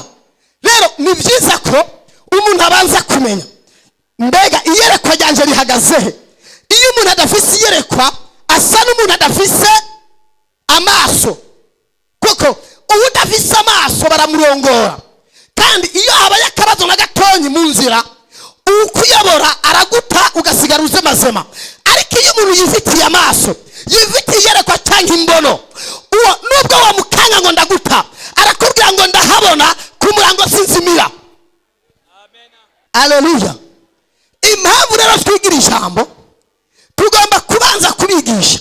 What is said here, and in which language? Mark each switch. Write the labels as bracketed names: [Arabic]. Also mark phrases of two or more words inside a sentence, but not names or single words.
[Rundi] Rero ni byiza ko umuntu abanza kumenya mbega iyerekwa ryanje rihagaze he. Iyo umuntu adafise iyerekwa asa n'umuntu adafise amaso, kuko udafise amaso baramurongora, kandi iyo habaye akabazo na gatonyi mu nzira ukuyobora araguta ugasigara uze mazema. Ariko iyo umuntu yifitiye amaso, yifitiye iyerekwa cyangwa imbono, uwo nubwo wamukanga ngo ndaguta arakubwira ngo ndahabona kumurango sinzimira. Amen. Haleluya. Impamvu rero twigira ijambo tugomba kubanza kubigisha.